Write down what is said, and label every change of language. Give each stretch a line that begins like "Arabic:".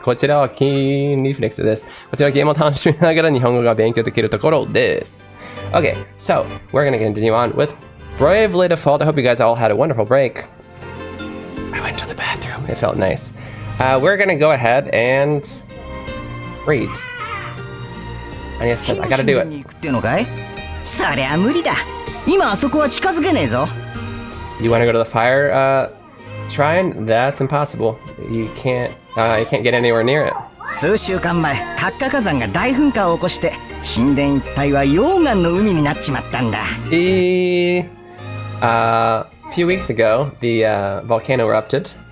Japanese: こちらは Keen Reflex です。こちらはゲームを楽しみながら日本語が勉強できるところです。
English: Okay, so we're gonna continue on with Bravely Default. I hope you guys all had a wonderful break. I went to the bathroom. It felt nice. We're gonna go ahead and read. And yes, I gotta do it.
Japanese: そりゃ無理だ。今あそこは近づけねえぞ。
English: You want to go to the fire shrine? That's impossible. You can't get anywhere near it.
Japanese: 数週間前、活火火山が大噴火を起こして、神殿一帯は溶岩の海になっちまったんだ。
English: A few weeks ago, the volcano erupted.